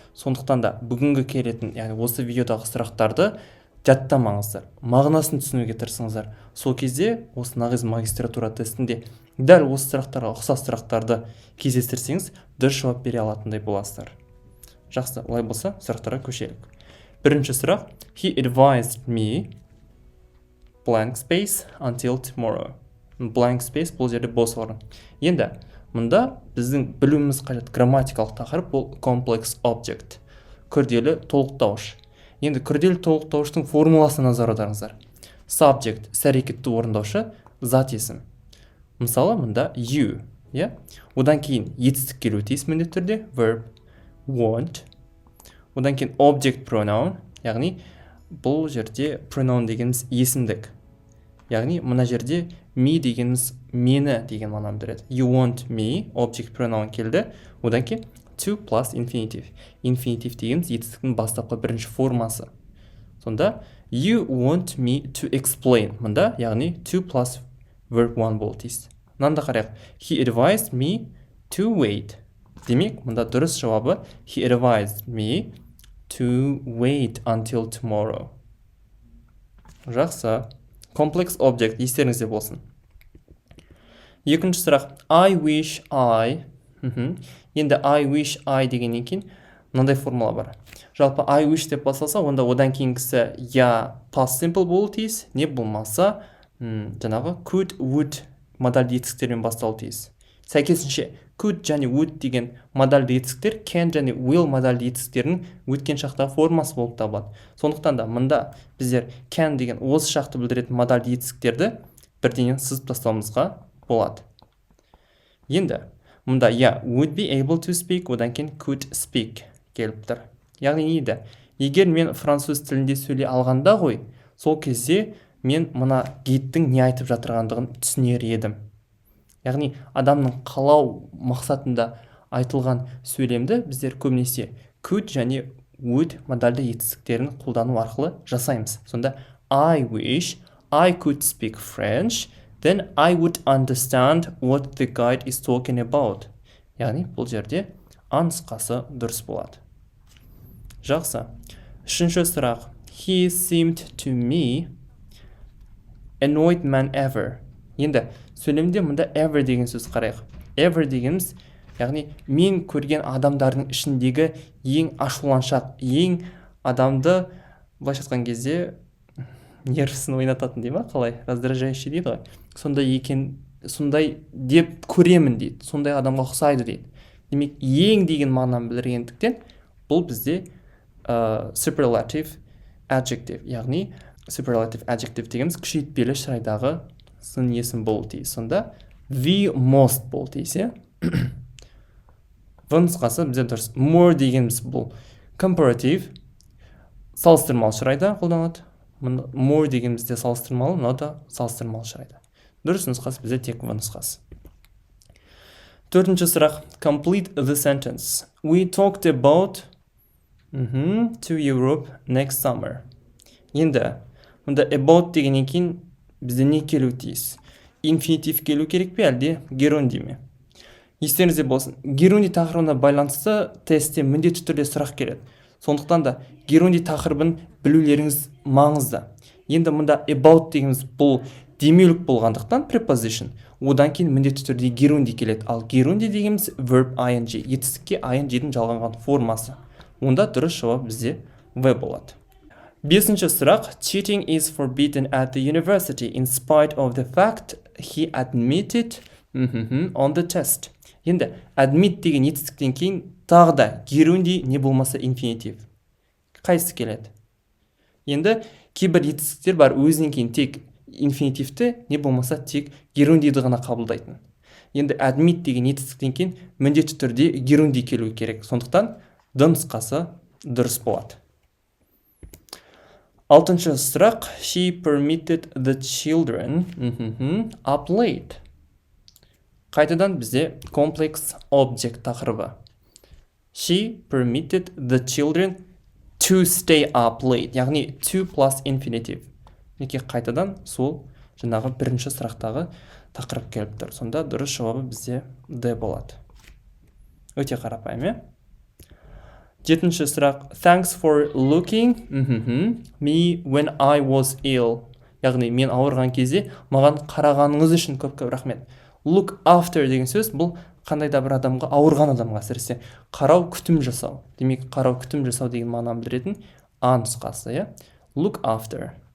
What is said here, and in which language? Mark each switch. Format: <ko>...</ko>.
<kk>Сондықтан да бүгінгі келетін, яғни осы видеодағы сұрақтарды жаттамаңыздар, мағынасын түсінуге тырысыңыздар. Сол кезде осы нағыз магистратура тестінде дәл осы сұрақтарға ұқсас сұрақтарды кездестірсеңіз, дұрыс жауап бере алатындай боласыздар. Жақсы, олай болса, сұрақтарға көшелік. Бірінші сұрақ:</kk> <en>He advised me blank space until tomorrow.</en> <kk>Blank space бұл жерде бос орын. Енді мұнда біздің білуіміз қажет грамматикалық тақырып бұл complex object, күрделі толықтауыш. Енді күрделі толықтауыштың формуласына назар аударыңыздар. Subject іс-әрекетті орындаушы, зат есім. Мысалы, мұнда you, одан кейін етістік келуі тиіс міндетті түрде, verb, want. Одан кейін object pronoun, яғни бұл жерде pronoun дегеніміз есімдік. Яғни мұна жерде me дегеніміз мені деген мағынаны береді.</kk> <en>You want me, object pronoun</en> <kk>келді. Одан кейін</kk> <en>to plus infinitive.</en> <kk>Infinitive дегеніміз етістіктің бастапқы бірінші формасы. Сонда</kk> <en>you want me to explain.</en> <kk>Мұнда яғни to plus verb 1 болды тиіс. Мынанда қарайық.</kk> <en>He advised me to wait.</en> <kk>Демек, мұнда дұрыс жауабы</kk> <en>he advised me to wait until tomorrow.</en> <kk>Жақсы. Complex object естеріңізде болсын. Екінші сұрақ:</kk> <en>I wish I.</en> <kk>Енді</kk> <en>I wish I</en> <kk>дегеннен кейін мынандай формула бар. Жалпы</kk> <en>I wish</en> <kk>деп басталса, онда одан кейінгісі я past simple болу тиіс, не болмаса жаңағы could, would модальді етістіктермен басталу тиіс. Сәйкесінше could және would деген модальді етістіктер can және will модальді етістіктерінің өткен шақтағы формасы болып табылады. Сондықтан да мұнда біздер can деген осы шақты білдіретін модальді етістіктерді бірден сызып тастауымызға болады. Енді мұнда</kk> <en>would be able to speak,</en> <kk>одан кейін</kk> <en>could speak</en> <kk>келіп тұр. Яғни еді, егер мен француз тілінде сөйлей алғанда ғой, сол кезде мен мұна гидтің не айтып жатырғандығын түсінер едім. Яғни адамның қалау мақсатында айтылған сөйлемді біздер көбінесе could және would модальді етістіктерін қолдану арқылы жасаймыз. Сонда</kk> <en>I wish I could speak French, then I would understand what the guide is talking about.</en> <kk>Яғни бұл жерде нұсқасы дұрыс болады. Жақсы. Үшінші сұрақ:</kk> <en>He seemed to me annoyed man ever.</en> <kk>Енді сөйлемде мұнда ever деген сөз қарайық. Ever дегеніміз, яғни мен көрген адамдардың ішіндегі ең ашуланшақ, ең адамды былайша айтқан кезде нервісін ойнататын дей ма, қалай?</kk> <ru>Раздражающий</ru> <kk>дейді ғой. Сондай деп көремін дейді. Сондай адамға ұқсайды дейді. Демек, ең деген мағынаны білдіргендіктен бұл бізде superlative adjective, яғни superlative adjective дегеніміз күшейтпелі шырайдағы сын есім болу тиіс. Сонда the most болу тиіс. В нұсқасы бізде дұрыс. More дегеніміз бұл comparative, салыстырмалы шырайда қолданылады. More дегенімізде салыстырмалы, мынау да салыстырмалы шырайда. Дұрыс нұсқасы бізде тек в нұсқасы. Төртінші сұрақ:</kk> <en>Complete the sentence. We talked about to Europe next summer.</en> <kk>Енді мұнда about дегеннен кейін бізде не келу тиіс? Infinitive келу керек пе, әлде геронди ме? Естеріңізде болсын, геронди тақырыбына байланысты тестте міндетті түрде сұрақ келеді. Сондықтан да геронди тақырыбын білулеріңіз маңызды. Енді мұнда about дегеніміз бұл демеулік болғандықтан preposition, одан кейін міндетті түрде геронди келеді. Ал геронди дегеніміз verb ing, етістікке ing-дің жалғанған формасы. Онда дұрыс жауап бізде в болады.</kk> <en>Бесінші сұрақ: Cheating is forbidden at the university in spite of the fact he admitted on the test.</en> <kk>Енді admit деген етістіктен кейін тағы да геронди не болмаса infinitive. Қайсысы келеді? Енді кейбір етістіктер бар, өзінен кейін тек инфинитивті, не болмаса тек герондиді ғана қабылдайтын. Енді admit деген етістіктен кейін міндетті түрде геронди келуі керек. Сондықтан д нұсқасы дұрыс болады. Алтыншы сұрақ:</kk> <en>She permitted the children up late.</en> <kk>Қайтадан бізде complex object тақырыбы.</kk> <en>She permitted the children to stay up late.</en> <kk>Яғни</kk> <en>to plus infinitive.</en> <kk>Неке қайтадан сол жаңағы бірінші сұрақтағы тақырып келіп тұр. Сонда дұрыс жауабы бізде D болады. Өте қарапайым, Жетінші сұрақ.</kk> <en>Thanks for looking me when I was ill.</en> <kk>Яғни мен ауырған кезде маған қарағаныңыз үшін көп-көп рахмет. Look after деген сөз бұл қандай да бір адамға, ауырған адамға әсіресе қарау, күтім жасау. Демек, қарау, күтім жасау деген мағынаны білдіретін А нұсқасы, Look after.</kk>